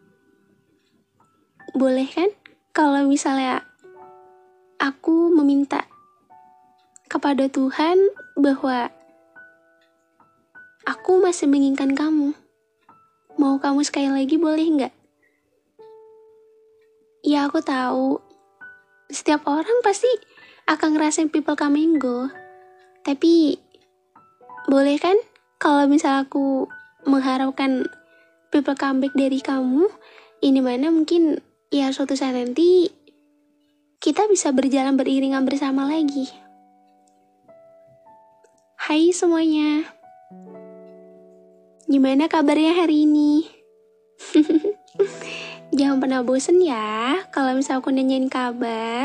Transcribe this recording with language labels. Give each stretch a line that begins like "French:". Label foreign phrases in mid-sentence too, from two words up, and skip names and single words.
Indonesian: Boleh kan kalau misalnya aku meminta kepada Tuhan bahwa aku masih menginginkan kamu. Mau kamu sekali lagi boleh nggak? Ya, aku tahu setiap orang pasti akan ngerasain
English: people come and go.
Indonesian: Tapi boleh kan kalau misal aku mengharapkan
English: people come back
Indonesian: dari kamu, ini mana mungkin ya suatu saat nanti kita bisa berjalan beriringan bersama lagi. Hai semuanya, gimana kabarnya hari ini? Jangan pernah bosen ya kalau misal aku nanyain kabar.